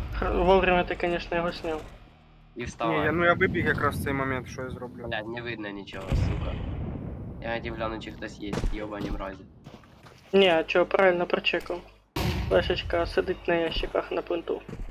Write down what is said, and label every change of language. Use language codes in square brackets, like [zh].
[ru] Вовремя ты, конечно, его снял. [uk] І Ні, вставай. я вибіг якраз в цей момент, що я зроблю. Блядь, не видно нічого, сука. Я хотів глянути, чи хтось є, йобані мразі. [ru] Не, а чё, правильно прочекал. Флешечка [uk] сидить на ящиках на пленту.